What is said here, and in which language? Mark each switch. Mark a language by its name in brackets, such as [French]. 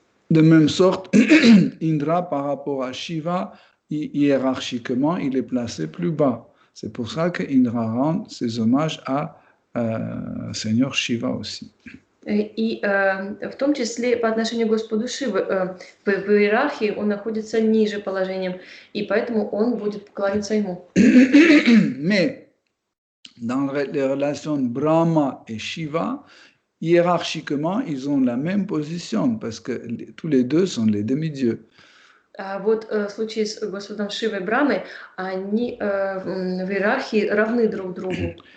[French] De même sorte, Indra par rapport à Shiva, hiérarchiquement, il est placé plus bas. C'est pour ça qu'Indra rend ses hommages à Seigneur Shiva aussi. [Russian] И в том числе по отношению к Господу Шивы, в иерархии он находится ниже положением, и поэтому он будет поклоняться ему. [French] Mais dans les relations Brahma et Shiva, hiérarchiquement, ils ont la même position parce que tous les deux sont les demi-dieux. [Russian] А вот в случае с Господом Шивой и Брамой, они в иерархии равны друг другу.